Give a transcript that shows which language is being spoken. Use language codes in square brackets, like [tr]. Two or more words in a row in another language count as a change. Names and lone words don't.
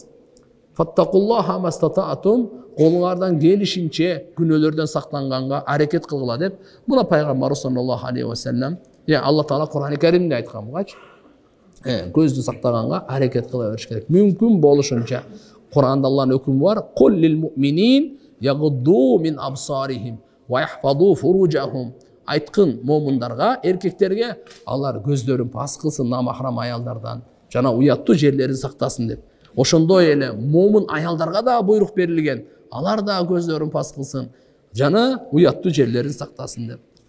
[ar] فاتقوا الله ما استطعتم, [ky] колуңардан келишинче күнөөлөрдөн сактанганга аракет кылгыла деп, мына пайгамбар [ar] صلى الله عليه وسلم, [ky] Алла Таала Кур'ан-ы Каримде айткан бугачы. Көздү сактаганга аракет кыла бериш керек. Мүмкүн болушунча. Кур'анда Алланын өкүмү бар. [ar] قل للمؤمنين يغضوا من أبصارهم ويحفظوا فروجهم. [ky] Айткын момундарга, эркектерге, алар көздөрүн пас кылсын намахрам аялдардан, жана уяттуу жерлерин сактасын деп. Ошондой эле момун аялдарга да буйрук берилген. Алар да көздөрүн пас кылсын, жана уяттуу жерлерин сактасын деп.